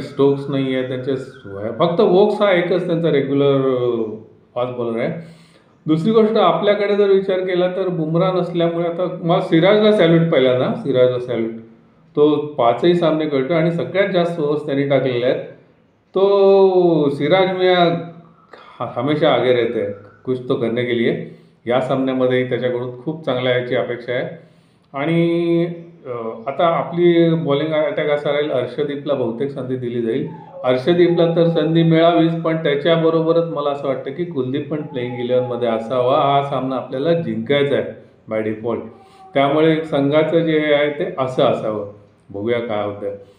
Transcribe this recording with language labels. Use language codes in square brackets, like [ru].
[mr] Stokes नाही आहे त्यांचे, फक्त वोक्स हा एकच त्यांचा रेग्युलर फास्ट बॉलर आहे. दुसरी गोष्ट, आपल्याकडे जर विचार केला तर बुमरा नसल्यामुळे आता मला सिराजला सॅल्यूट पहिल्यांदा, सिराजला सॅल्यूट. तो 5ही सामने करतो आणि सगळ्यात जास्त ओव्हर्स त्यांनी टाकलेले आहेत. तो सिराज मी [hi] हमेशा आगे रहते हैं कुछ तो करने के लिए. [mr] या सामन्यामध्ये त्याच्याकडून खूप चांगल्या याची अपेक्षा आहे. आणि आता आपली बॉलिंग अटॅक असा राहील, अर्शदीपला बहुतेक संधी दिली जाईल. अर्शदीपला तर संधी मिळावीच, पण त्याच्याबरोबरच मला असं वाटतं की कुलदीप पण प्लेइंग 11मध्ये असावा. हा सामना आपल्याला जिंकायचा आहे बाय डिफॉल्ट. त्यामुळे संघाचं जे आहे ते असं असावं. बघूया काय होतं.